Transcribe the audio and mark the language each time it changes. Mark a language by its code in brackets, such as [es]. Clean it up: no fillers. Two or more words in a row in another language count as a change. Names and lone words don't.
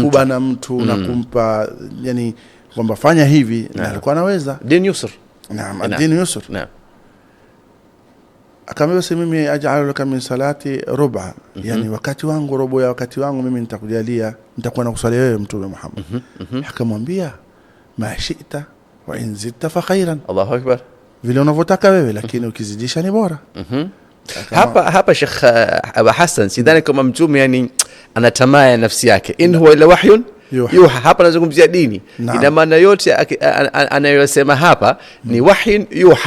[sw] kubana mtu na kumpa yani kwamba fanya hivi, na alikuwa anaweza. [ar] دين يسر. نعم، دين يسر. [sw] Naam. Akamwambia mimi [ar] أجعل لك من صلاتي ربع, [sw] yani wakati wangu, robo ya wakati wangu mimi nitakujalia, nitakuwa nakusalia wewe mtume Muhammad. Akamwambia [ar] ما شئت وإن زدت فخيرا. الله أكبر. [sw] Vile unavyotaka wewe, lakini ukizidisha ni bora. Hapa Sheikh Abu Hassan, sidhani kama mtume yani ana tamaa ya nafsi yake. [ar] إن هو إلا وحي يوحى [sw] hapa nazungumzia dini. Ina maana yote anayosema hapa ni [ar] وحي يوحى